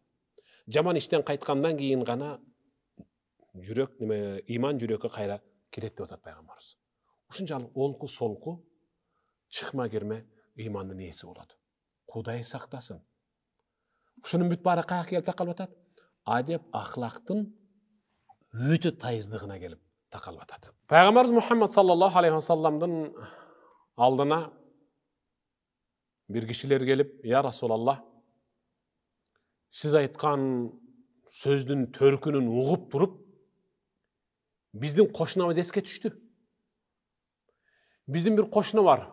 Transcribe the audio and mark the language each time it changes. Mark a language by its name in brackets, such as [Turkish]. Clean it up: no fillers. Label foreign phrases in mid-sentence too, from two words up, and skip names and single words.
[Kyrgyz] Жаман иштен кайткандан кийин гана жүрөк, ыйман жүрөккө кайра кирет деп атат Пайгамбарыбыз. Ушунчалык олку солку чыкма кирме ыймандын ээси болот. Кудай сактасын. Ушунун бүт баары каяка келип такалып атат? Адеп ахлактын өтө тайыздыгына келип такалып атат. Пайгамбарыбыз Мухаммад [Arabic] صلى الله عليه وسلم [Kyrgyz] алдына бир кишилер келип, [Arabic] "يا رسول الله, [Kyrgyz] сиз айткан сөздүн төркүнүн угуп туруп, биздин кошунабыз эске түштү. Биздин бир кошуна бар.